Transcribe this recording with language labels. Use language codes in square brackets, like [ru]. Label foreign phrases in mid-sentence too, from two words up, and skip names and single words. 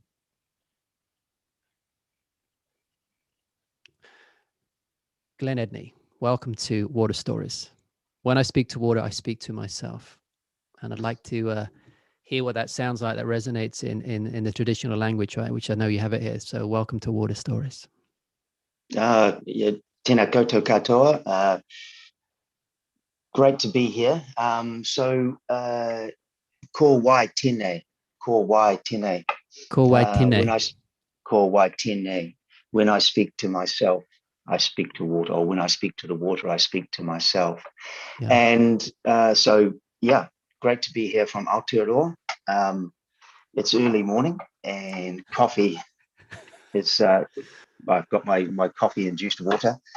[en] Glenn Edney, welcome to Water Stories. When I speak to water, I speak to myself. And I'd like to hear what that sounds like, that resonates in the traditional language, right? Which I know you have it here. So welcome to Water Stories. Yeah, [mi] tēnā koutou katoa. [en] Great to be here. [mi] Ko wai tēnei. Ko wai tēnei. Ko wai tēnei. Ko wai tēnei. [en] When I speak to myself, I speak to water, or when I speak to the water, I speak to myself. Yeah. And great to be here from Aotearoa. It's early morning and coffee. It's I've got my coffee-induced water.